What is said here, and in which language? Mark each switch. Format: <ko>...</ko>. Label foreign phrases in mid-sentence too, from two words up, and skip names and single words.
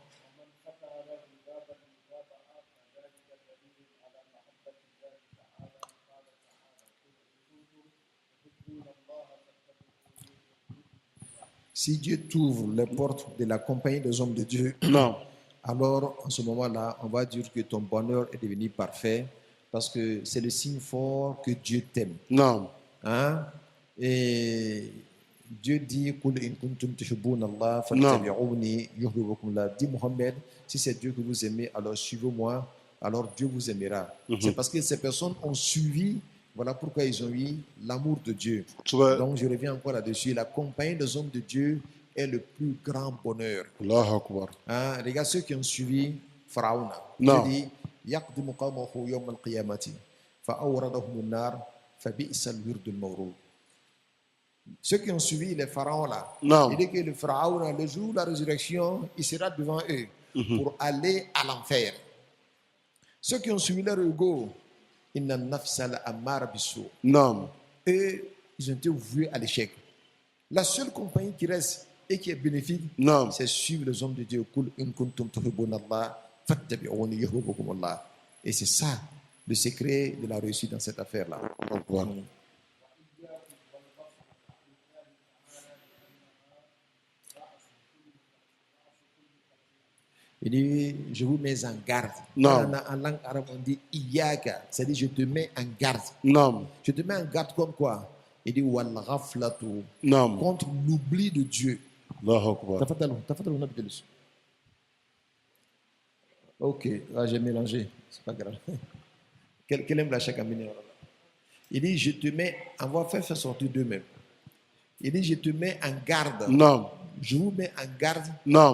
<fr>Si Dieu t'ouvre les portes de la compagnie des hommes de Dieu, Naam. alors en ce moment-là, on va dire que ton bonheur est devenu parfait parce que c'est le signe fort que Dieu t'aime. Naam. Hein? Et Dieu dit</fr> <ar>قل إن كنتم تحبون الله فاتبعوني يحببكم الله.</ar> <fr>Dit Mohammed, si c'est Dieu que vous aimez, alors suivez-moi, alors Dieu vous aimera. C'est parce que ces personnes ont suivi, voilà pourquoi ils ont eu l'amour de Dieu. Sube Donc je reviens encore là-dessus. La compagnie des hommes de Dieu est le plus grand bonheur.</fr> <ar>الله أكبر.</ar> <fr>Hein? Regarde ceux qui ont suivi Pharaon. Non. Dieu dit</fr> <ar>يقدم قومه يوم القيامة فأوردهم النار فبئس الورد المورود.</ar> <fr>Ceux qui ont suivi les pharaons là, Non. il dit que le pharaon, le jour de la résurrection, il sera devant eux pour aller à l'enfer. Ceux qui ont suivi leur ego,</fr> <ar>إن النفس لأمارة بالسوء'.</ar> <fr>Naam. Eux, ils ont été voués à l'échec. La seule compagnie qui reste et qui est bénéfique, Naam. c'est suivre les hommes de Dieu.</fr> <ar>قل إن كنتم تحبون الله فاتبعوني يحببكم الله.</ar> <fr>Et c'est ça le secret de la réussite dans cette affaire-là.</fr> <ar>الله أكبر.</ar> <fr>Il dit, je vous mets en garde. Non. En langue arabe, on dit iyaka, c'est-à-dire je te mets en garde. Naam. Je te mets en garde comme quoi? Il dit wal ghaflatu, Naam. contre l'oubli de Dieu.</fr> <ar>الله أكبر.</ar> <fr>Tafadhal, on a besoin de ça. Ok, ah, j'ai mélangé, c'est pas grave. Quel aime la chèque à venir? Il dit, je te mets, on va faire sortir d'eux-mêmes. Il dit, je te mets en garde. Naam. Je vous mets en garde Naam.</fr>